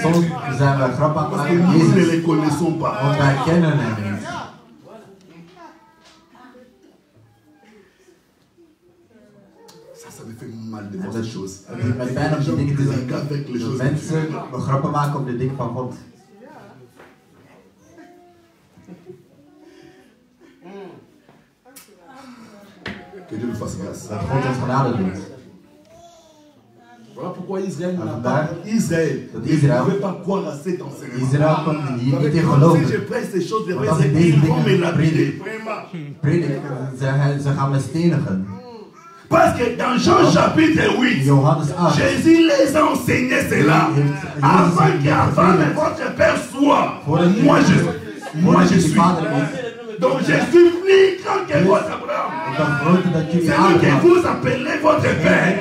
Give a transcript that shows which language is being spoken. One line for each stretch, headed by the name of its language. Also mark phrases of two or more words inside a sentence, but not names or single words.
Dutch: Soms zijn we grappig aan het
French: Parce que
Dutch: maken
French: nous
Dutch: met
French: ne
Dutch: Jezus.
French: les connaissons pas.
Dutch: Want wij kennen hem niet.
French: Ça me fait mal de voir ces choses.
Dutch: Het doet mij pijn om die dingen te zien.
French: Avec les
Dutch: Dat
French: choses.
Dutch: mensen grappen maken op de dingen van God.
French: Que Dieu nous fasse grâce.
Dutch: Dat God ons genade doet.
French: Voilà pourquoi Israël n'a
Dutch: En
French: pas.
Dutch: vandaar Israël dat
French: ne Israël, pouvait pas croire à cet enseignement.
Dutch: Israël kon hier
French: Avec
Dutch: niet in
French: si je
Dutch: geloven.
French: presse ces choses, les
Dutch: Want als ik
French: vrais,
Dutch: deze
French: ils vont me
Dutch: dingen
French: lapider.
Dutch: predik, ze gaan me stenigen.
French: Parce que dans Jean chapitre 8,
Dutch: Johannes 8.
French: Jésus les a enseigné cela. Avant qu'Abraham votre père soit. Moi je suis. Donc je suis plus grand que votre Abraham. C'est lui que vous appelez votre père.